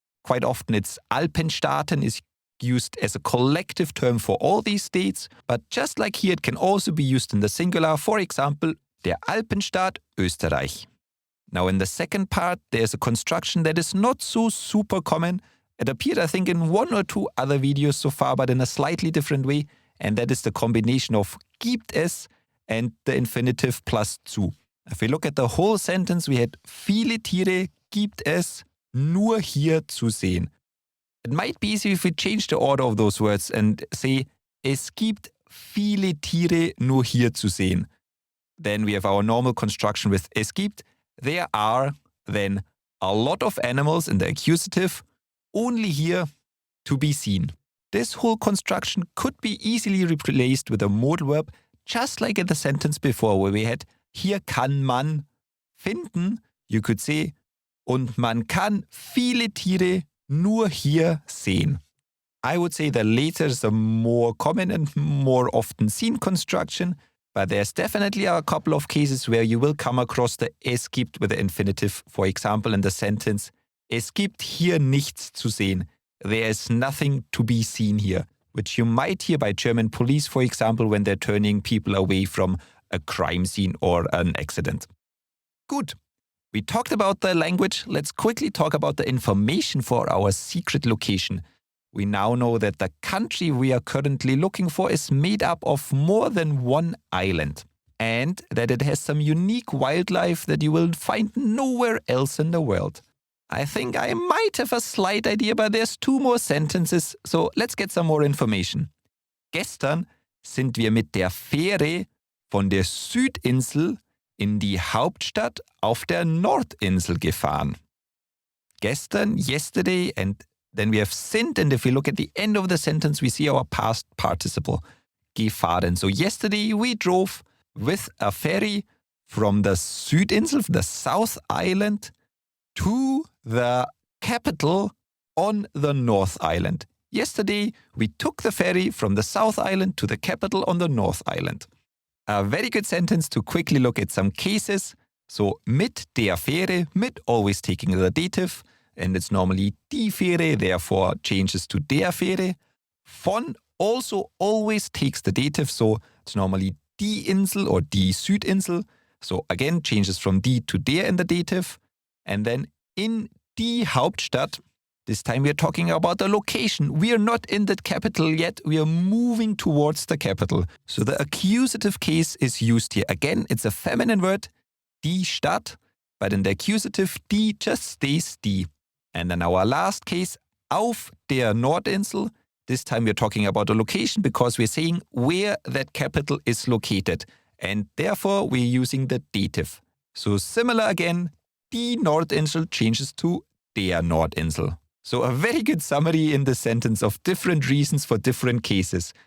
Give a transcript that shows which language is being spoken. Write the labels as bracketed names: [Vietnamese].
[English] Quite often it's Alpenstaaten is used as a collective term for all these states, but just like here it can also be used in the singular, for example, [German] der Alpenstaat Österreich. [English] Now in the second part, there's a construction that is not so super common. It appeared, I think, in one or two other videos so far, but in a slightly different way, and that is the combination of gibt es and the infinitive plus zu. If we look at the whole sentence, we had [German] viele Tiere gibt es nur hier zu sehen. [English] It might be easy if we change the order of those words and say, [German] es gibt viele Tiere nur hier zu sehen. [English] Then we have our normal construction with es gibt. There are then a lot of animals in the accusative, only here to be seen. This whole construction could be easily replaced with a modal verb, just like in the sentence before where we had [German] hier kann man finden. [English] You could say, [German] und man kann viele Tiere nur hier sehen. [English] I would say the later is a more common and more often seen construction, but there's definitely a couple of cases where you will come across the es gibt with the infinitive. For example, in the sentence, [German] es gibt hier nichts zu sehen. [English] there is nothing to be seen here, which you might hear by German police, for example, when they're turning people away from a crime scene or an accident. Good. We talked about the language. Let's quickly talk about the information for our secret location. We now know that the country we are currently looking for is made up of more than one island, and that it has some unique wildlife that you will find nowhere else in the world. I think I might have a slight idea, but there's 2 more sentences, so let's get some more information. [German] Gestern sind wir mit der Fähre von der Südinsel in die Hauptstadt auf der Nordinsel gefahren. [English] Gestern, yesterday, and then we have sind, and if we look at the end of the sentence, we see our past participle, gefahren. So yesterday we drove with a ferry from the Südinsel, the South Island, to the capital on the North Island. Yesterday, we took the ferry from the South Island to the capital on the North Island. A very good sentence to quickly look at some cases. So, [German] mit der Fähre, [English] mit always taking the dative, and it's normally [German] die Fähre, [English] therefore changes to [German] der Fähre. [English] Von also always takes the dative, so it's normally [German] die Insel [English] or [German] die Südinsel. [English] So, again, changes from die to der in the dative. And then [German] in die Hauptstadt, [English] this time we are talking about the location. We are not in the capital yet. We are moving towards the capital. So the accusative case is used here. Again, it's a feminine word, [German] die Stadt, [English] but in the accusative, die just stays die. And then our last case, [German] auf der Nordinsel. [English] This time we are talking about a location because we're saying where that capital is located. And therefore, we're using the dative. So similar again, [German] die Nordinsel changes to der Nordinsel. [English] So a very good summary in the sentence of different reasons for different cases.